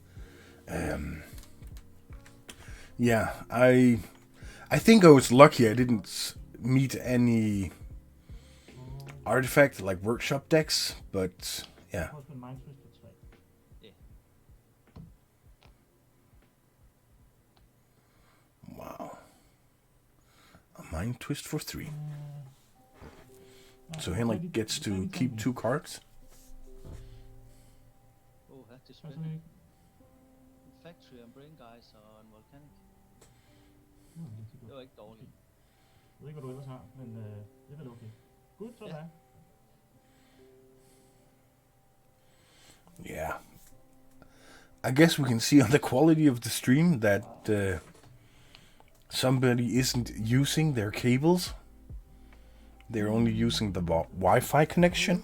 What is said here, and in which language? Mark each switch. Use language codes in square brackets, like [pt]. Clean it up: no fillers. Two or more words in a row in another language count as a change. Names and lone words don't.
[en] Yeah, I think I was lucky I didn't meet any artifact like workshop decks, but yeah. Wow. A Mind Twist for 3. So Henrik gets to keep 2 cards. [da] Det er spændende. En Factory, en Brain Guys og en Volcanic. Det var ikke dårligt. Jeg ved ikke, hvad du ellers har, men det er vel okay. Godt, sådan. Ja. [en] Yeah. I guess we can see on the quality of the stream that somebody isn't using their cables. They're only using the Wi-Fi connection.